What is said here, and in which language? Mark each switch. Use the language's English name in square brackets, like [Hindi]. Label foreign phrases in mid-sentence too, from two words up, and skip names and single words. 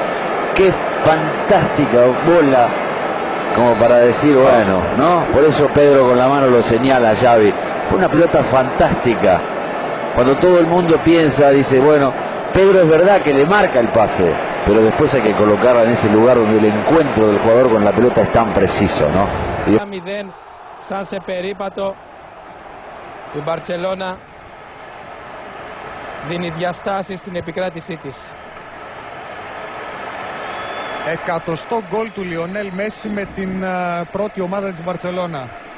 [Spanish] Qué fantástica bola, como para decir, bueno, ¿no? Por eso Pedro con la mano lo señala a Xavi. Una pelota fantástica. Cuando todo el mundo piensa, dice, bueno, Pedro es verdad que le marca el pase, pero después hay que colocarla en ese lugar donde el encuentro del jugador con la pelota es tan preciso, ¿no? [Greek] Σαν σε περίπατο η Μπαρτσελώνα δίνει διαστάσεις στην επικράτησή της. Εκατοστό γκολ του Λιονέλ Μέση με την πρώτη ομάδα της Μπαρτσελώνα.